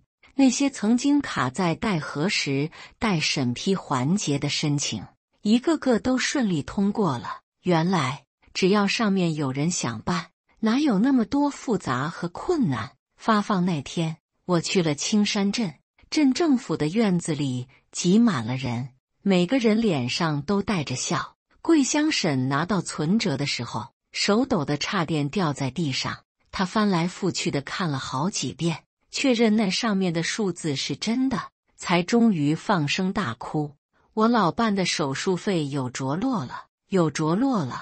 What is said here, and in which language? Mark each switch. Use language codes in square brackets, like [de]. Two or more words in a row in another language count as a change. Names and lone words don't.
[zh] 那些曾經卡在待核實、待審批環節的申請，一個個都順利通過了。原來只要上面有人想辦，哪有那麼多複雜和困難。發放那天，我去了青山鎮，鎮政府的院子裡擠滿了人，每個人臉上都帶着笑。桂香嬸拿到存折的時候，手抖得差點掉在地上。她翻來覆去的看了好幾遍，確認那上面的數字是真的，才終於放聲大哭。我老伴的手術費有着落了，有着落了。